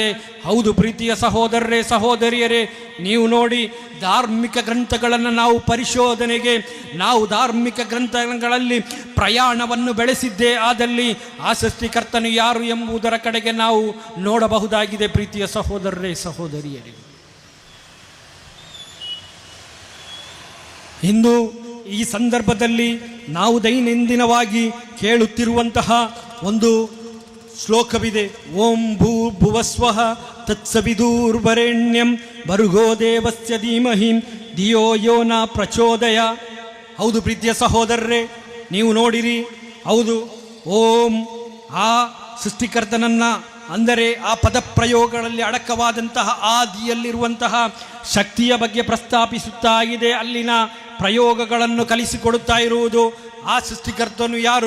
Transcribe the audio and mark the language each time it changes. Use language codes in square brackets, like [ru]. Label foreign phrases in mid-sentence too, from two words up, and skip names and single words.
[kn] ಹೌದು ಪ್ರೀತಿಯ ಸಹೋದರರೇ, ಸಹೋದರಿಯರೇ, ನೀವು ನೋಡಿ, ಧಾರ್ಮಿಕ ಗ್ರಂಥಗಳನ್ನು ನಾವು ಪರಿಶೋಧನೆಗೆ, ನಾವು ಧಾರ್ಮಿಕ ಗ್ರಂಥಗಳಲ್ಲಿ ಪ್ರಯಾಣವನ್ನು ಬೆಳೆಸಿದ್ದೇ ಆದಲ್ಲಿ ಆ ಸೃಷ್ಟಿಕರ್ತನು ಯಾರು ಎಂಬುದರ ಕಡೆಗೆ ನಾವು ನೋಡಬಹುದಾಗಿದೆ. ಪ್ರೀತಿಯ ಸಹೋದರರೇ, ಸಹೋದರಿಯರೇ, ಇಂದು ಈ ಸಂದರ್ಭದಲ್ಲಿ ನಾವು ದೈನಂದಿನವಾಗಿ ಕೇಳುತ್ತಿರುವಂತಹ ಒಂದು ಶ್ಲೋಕವಿದೆ. [sa] ॐ भूर्भुवः स्वः तत्सवितुर्वरेण्यं भर्गो देवस्य धीमहि धियो यो नः प्रचोदयात्. [kn] ಹೌದು ಪ್ರೀತಿಯ ಸಹೋದರರೇ, ನೀವು ನೋಡಿರಿ, ಹೌದು, ಓಂ ಆ ಸೃಷ್ಟಿಕರ್ತನನ್ನ, ಅಂದರೆ ಆ ಪದಪ್ರಯೋಗಗಳಲ್ಲಿ ಅಡಕವಾದಂತಹ ಆದಿಯಲ್ಲಿರುವಂತಹ ಶಕ್ತಿಯ ಬಗ್ಗೆ ಪ್ರಸ್ತಾಪಿಸುತ್ತಾ ಇದೆ. ಅಲ್ಲಿನ ಪ್ರಯೋಗಗಳನ್ನು ಕಲಿಸಿಕೊಡುತ್ತಾ ಇರುವುದು ಆ ಸೃಷ್ಟಿಕರ್ತನು ಯಾರು?